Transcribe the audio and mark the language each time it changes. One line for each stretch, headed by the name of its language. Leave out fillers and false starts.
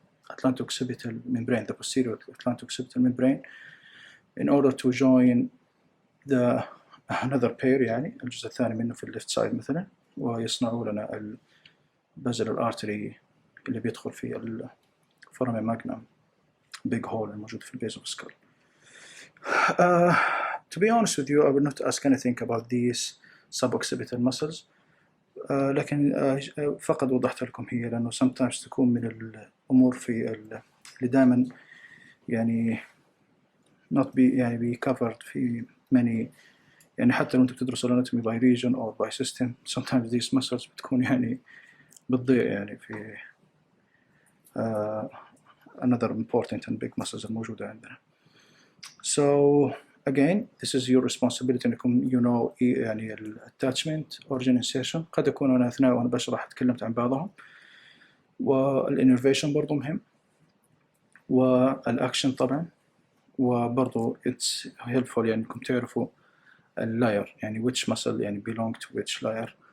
English: atlanto-occipital membrane, the posterior atlanto-occipital membrane, in order to join the another pair
Arabic: يعني الجزء الثاني منه في الليفت سايد مثلا، ويصنعوا لنا البازلر artery اللي بيدخل في الفورامين ماجنم big hole الموجود في البيز اوف سكال.
English: To be honest with you, I will not ask anything about these suboccipital muscles.
Arabic: لكن فقط وضحت لكم هي لأنه
English: sometimes
Arabic: تكون من الأمور في اللي دائما يعني
English: not be
Arabic: يعني
English: be covered
Arabic: في
English: many
Arabic: يعني حتى لو أنت بتدرس
English: anatomy by region or by system, sometimes these muscles
Arabic: بتكون يعني بتضيع يعني في
English: another important and big muscles
Arabic: الموجودة عندنا.
English: So again, this is your responsibility
Arabic: انكم
English: you know
Arabic: يعني
English: attachment, origin, insertion.
Arabic: قد أكون أنا أثناء وأنا بشرح تكلمت عن بعضهم، والinnervation برضو مهم، والأكشن طبعا، وبرضو
English: it's helpful
Arabic: يعني انكم تعرفوا اللاير يعني
English: which muscle
Arabic: يعني
English: belong to which layer.